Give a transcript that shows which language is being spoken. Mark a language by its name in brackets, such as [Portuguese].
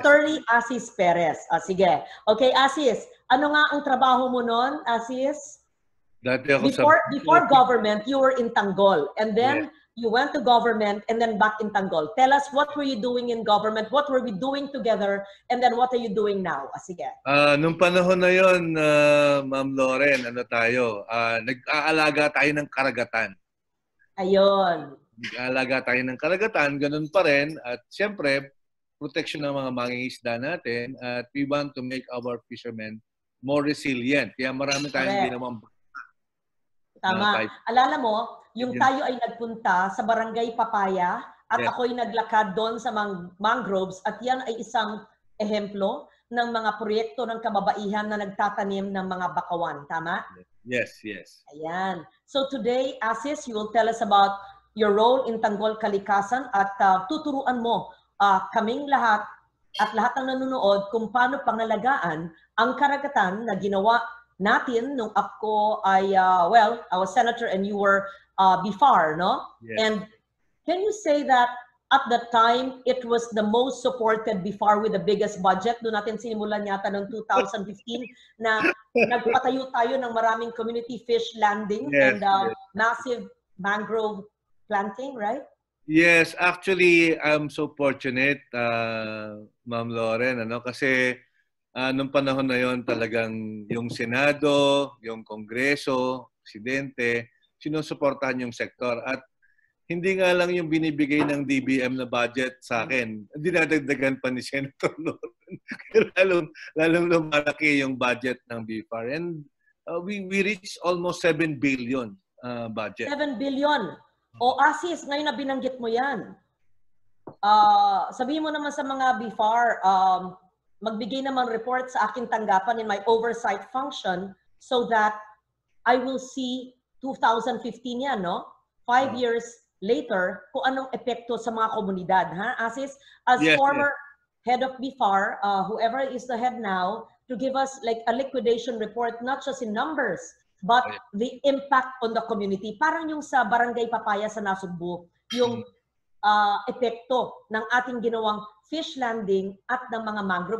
[Filipino] Attorney Asis Perez. Sige. Okay, Asis, ano nga ang trabaho mo noon, Asis? Dati ako [English] Before government, you were in Tanggol. And then, you went to government and then back in Tanggol. Tell us, what were you doing in government? What were we doing together? And then, what are you doing now? [Filipino] Sige. Nung panahon na yon, Ma'am Loren, ano tayo? Nag-aalaga tayo ng karagatan. Ayun. Nag-aalaga tayo ng karagatan, ganun pa rin. At siyempre, protection ng mga mangingisda natin. [English] At we want to make our fishermen more resilient. [Filipino] Kaya marami tayong ginawang. Tama. Alala mo, yung tayo ay nagpunta sa Barangay Papaya at ako'y naglakad doon sa mangroves at yan ay isang ehemplo ng mga proyekto ng kababaihan na nagtatanim ng mga bakawan. Tama? [English] Yes, yes. [Filipino] Ayan. [English] So today, Asis, you will tell us about your role in Tanggol Kalikasan [Filipino] at tuturuan mo kaming lahat at lahat ng nanonood kung paano pangalagaan ang karagatan na ginawa natin nung ako ay, [English] well, I was senator and you were BIFAR, [Filipino] no? [English] Yes. And can you say that At that time, it was the most supported BIFAR with the biggest budget. [Filipino] Doon natin sinimulan yata noong 2015 na nagpatayo tayo ng maraming [English] community fish landing and massive mangrove planting, right? Yes, actually, I'm so fortunate, [Filipino] Ma'am Lauren, kasi nung panahon na yon talagang yung Senado, yung Kongreso, Presidente, sinusuportahan yung sektor. At hindi nga lang yung binibigay ng DBM na budget sa akin, dinadagdagan pa ni Senator Lauren. lalong lumalaki yung budget ng BIFAR. [English] And we reached almost 7 billion budget. [Filipino] 7 billion. O Asis, ngayon na binanggit mo yan. Sabihin mo naman sa mga BIFAR, magbigay naman report sa aking tanggapan [English] in my oversight function so that I will see [Filipino] 2015 yan, no? 5 years later, kung anong epekto sa mga komunidad. Ha? [English] Asis, as former head of BIFAR, whoever is the head now, to give us like a liquidation report, not just in numbers, but the impact on the community. [Filipino] Parang yung sa Barangay Papaya sa Nasugbu, yung epekto ng ating ginawang fish landing at ng mga mangrove.